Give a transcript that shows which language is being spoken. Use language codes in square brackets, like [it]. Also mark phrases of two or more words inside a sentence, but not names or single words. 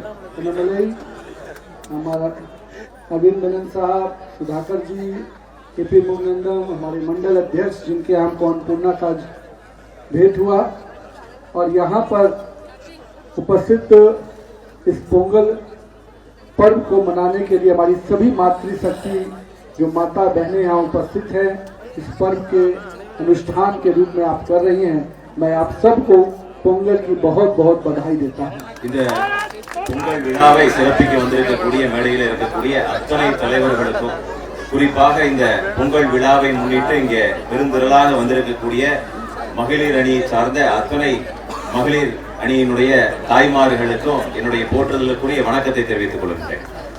[hi] हमारा नवीन मेनन साहब, सुधाकर जी, केपी मुगनंदम, हमारे मंडल अध्यक्ष जिनके हमको अन्नपूर्णा का भेंट हुआ, और यहाँ पर उपस्थित इस पोंगल पर्व को मनाने के लिए हमारी सभी मातृशक्ति जो माता बहनें यहाँ उपस्थित हैं, इस पर्व के अनुष्ठान के रूप में आप कर रही हैं, मैं आप सबको पोंगल की बहुत बहुत बधाई देता हूँ. [ta] பொங்கல் விழாவை சிறப்பிக்க வந்திருக்கக்கூடிய மேடையில் இருக்கக்கூடிய அத்தனை தலைவர்களுக்கும், குறிப்பாக இந்த பொங்கல் விழாவை முன்னிட்டு இங்கே பெருந்திரளாக வந்திருக்கக்கூடிய மகளிர் அணியை சார்ந்த அத்தனை மகளிர் அணியினுடைய தாய்மார்களுக்கும் என்னுடைய போற்றுதலுக்குரிய வணக்கத்தை தெரிவித்துக் கொள்கின்றேன்.